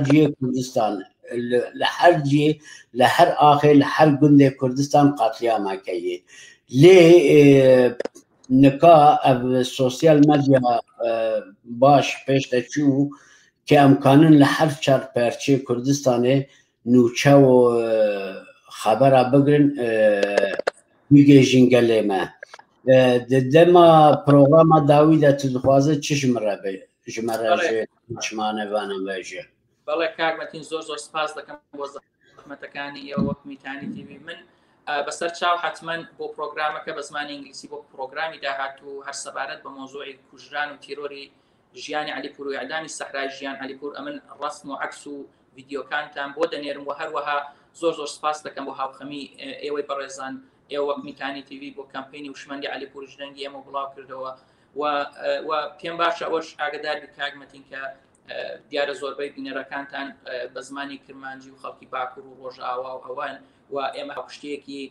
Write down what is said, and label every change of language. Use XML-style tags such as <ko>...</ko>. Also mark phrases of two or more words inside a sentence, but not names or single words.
<ku>ciyê Kurdistan li her ciyê li her axê li her gundê Kurdistan qatiyamake ye lê nika ev sosyal medya baş pêş de çû ki em kanin li her çar perçê Kurdistanê nûçe û xebera bigirin bigêjin gelê me di dema programa dawî de tu dixwaze çi ji me re be ji me re jê çimanevanan ve jê</ku> <ckb>بەڵێ کاکمەتین زۆر سپاس دەکەم بۆ زەحمەتەکانی ئێوە وەک میتانی تیوی من بەسەر چاو حتمەن بۆ پرۆگرامەکە بە زمانی ئینگلیسی بۆ پرۆگرامی داهاتوو هەر سەبارەت بە مۆزوعی کوژران و تیرۆری ژیانی عەلیپور و ئیعدامی سەحرای ژیان عەلیپور ئەمن ڕەسم و عەکس و ڤیدیۆکانتان بۆ دەنێرم و هەروەها زۆر سپاس دەکەم بۆ هاوخەمی ئێوەی بەڕێزان ئێوە وەک میتانی تیوی بۆ کەمپینی وشمەندی عەلیپور ژنەنگی ئێمە بڵاو کردەوە و پێم باشە ئەوەش ئاگدار بی کاکمەتین کە دیارە زۆربەی بینەرەکانتان بە زمانی کرمانجی و خەڵکی باکوور و ڕۆژئاوا و ئەوان و ئێمە شتێکی</ckb>